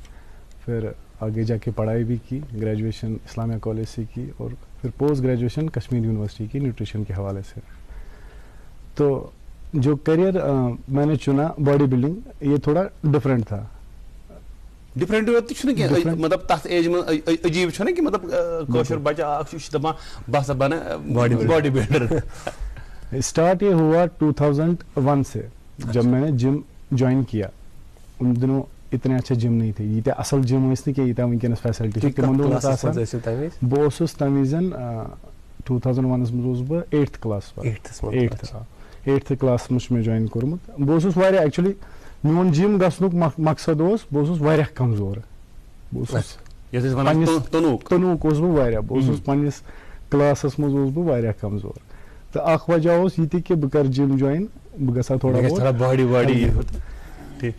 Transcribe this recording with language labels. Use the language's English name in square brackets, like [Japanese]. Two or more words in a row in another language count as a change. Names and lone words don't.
[Urdu] پھر آگے جا کے پڑھائی بھی کی, گریجویشن اسلامیہ کالج سے کی, اور پھر [English] post graduation [Urdu] کشمیر یونیورسٹی کی نیوٹریشن کے حوالے سے. تو جو کیریئر میں نے چنا [English] body building, [Urdu] یہ تھوڑا ڈفرینٹ تھا. [Kashmiri] ڈفرینٹ مطلب تک ایج میں عجیب چھُ نا کہ مطلب کوشر بچہ اکھ چھُ دپان بہٕ ہسا بنہٕ [English] body builder. [Urdu] اسٹارٹ یہ ہوا 2001 سے, جب میں نے جم جوائن کیا. ان دنوں اتنے اچھے جم نہیں تھے, [Kashmiri] یہ اصل جم ٲسۍ نہٕ کینٛہہ ییٖتیٛاہ وٕنکٮ۪نس فیسلٹی چھِ تِمن دۄہن ٲس آسان. بہٕ اوسُس تمہِ وِزن 2001 منٛز اوسُس بہٕ [English] 8th class, 8th class [Kashmiri] منٛز چھُ مےٚ جوین کوٚرمُت. بہٕ اوسُس واریاہ ایکچُلی میون جم گژھنُک مقصد اوس, بہٕ اوسُس واریاہ کمزور. بہٕ اوسُس تنوٗک اوسُس بہٕ واریاہ, بہٕ اوسُس پننِس کلاسس منٛز اوسُس بہٕ واریاہ کمزور. تہٕ اکھ وجہ اوس یہِ تہِ کہِ بہٕ کرٕ جم جوین, بہٕ گژھٕ ہا تھوڑا بہت.